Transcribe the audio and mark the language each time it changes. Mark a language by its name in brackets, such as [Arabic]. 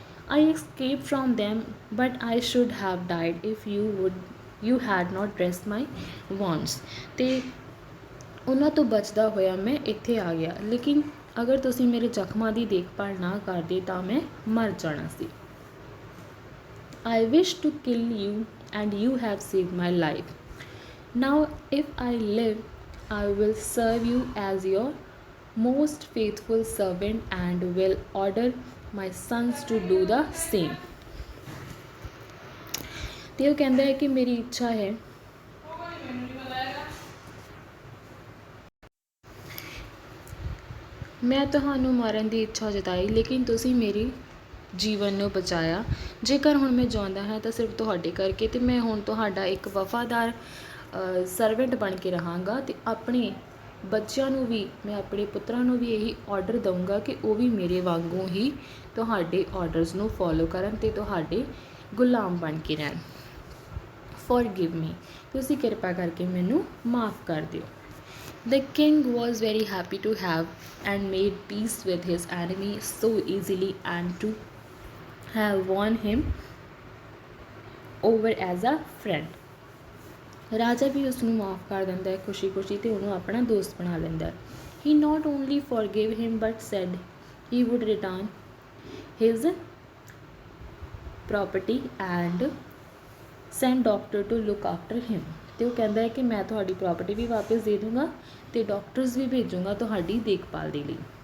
[English] I escape from them but I should have died if you had not dressed my wounds. [Punjabi] ਅਤੇ ਉਹਨਾਂ ਤੋਂ ਬਚਦਾ ਹੋਇਆ ਮੈਂ ਇੱਥੇ ਆ ਗਿਆ, ਲੇਕਿਨ ਅਗਰ ਤੁਸੀਂ ਮੇਰੇ ਜ਼ਖਮਾਂ ਦੀ ਦੇਖਭਾਲ ਨਾ ਕਰਦੇ ਤਾਂ ਮੈਂ ਮਰ ਜਾਣਾ ਸੀ। [English] I wish to kill you and you have saved my life. Now if I live I will serve you as your most faithful servant and will order my sons to do the same। [Punjabi] ਤੇ ਉਹ ਕਹਿੰਦਾ ਹੈ ਕਿ ਮੇਰੀ ਇੱਛਾ ਹੈ ਮੈਂ ਤੁਹਾਨੂੰ ਮਾਰਨ ਦੀ ਇੱਛਾ ਜਤਾਈ, ਲੇਕਿਨ ਤੁਸੀਂ ਮੇਰੀ ਜੀਵਨ ਨੂੰ ਬਚਾਇਆ। ਜੇਕਰ ਹੁਣ ਮੈਂ ਜਿਉਂਦਾ ਹਾਂ ਤਾਂ ਸਿਰਫ ਤੁਹਾਡੇ ਕਰਕੇ, ਅਤੇ ਮੈਂ ਹੁਣ ਤੁਹਾਡਾ ਇੱਕ ਵਫਾਦਾਰ ਸਰਵੈਂਟ ਬਣ ਕੇ ਰਹਾਂਗਾ ਅਤੇ ਆਪਣੇ ਬੱਚਿਆਂ ਨੂੰ ਵੀ, ਮੈਂ ਆਪਣੇ ਪੁੱਤਰਾਂ ਨੂੰ ਵੀ ਇਹੀ ਆਰਡਰ ਦਊਂਗਾ ਕਿ ਉਹ ਵੀ ਮੇਰੇ ਵਾਂਗੂ ਹੀ ਤੁਹਾਡੇ ਆਰਡਰਸ ਨੂੰ ਫੋਲੋ ਕਰਨ ਅਤੇ ਤੁਹਾਡੇ ਗੁਲਾਮ ਬਣ ਕੇ ਰਹਿਣ। [English] forgive me, [Punjabi] ਤੁਸੀਂ ਕਿਰਪਾ ਕਰਕੇ ਮੈਨੂੰ ਮਾफ़ ਕਰ ਦਿਓ। [English] The king was very happy to have and made peace with his enemy so easily and to have won him over as a friend। [Punjabi] ਰਾਜਾ ਵੀ ਉਸਨੂੰ ਮਾफ़ ਕਰ ਦਿੰਦਾ ਹੈ ਖੁਸ਼ੀ ਖੁਸ਼ੀ ਅਤੇ ਉਹਨੂੰ ਆਪਣਾ ਦੋਸਤ ਬਣਾ ਲੈਂਦਾ। [English] He not only forgive him but said he would return his property and send doctor to look after him. [Punjabi] ਅਤੇ ਉਹ ਕਹਿੰਦਾ ਹੈ ਕਿ ਮੈਂ ਤੁਹਾਡੀ ਪ੍ਰੋਪਰਟੀ ਵੀ ਵਾਪਸ ਦੇ ਦੂੰਗਾ ਅਤੇ ਡਾਕਟਰਸ ਵੀ ਭੇਜੂੰਗਾ ਤੁਹਾਡੀ ਦੇਖਭਾਲ ਦੇ ਲਈ।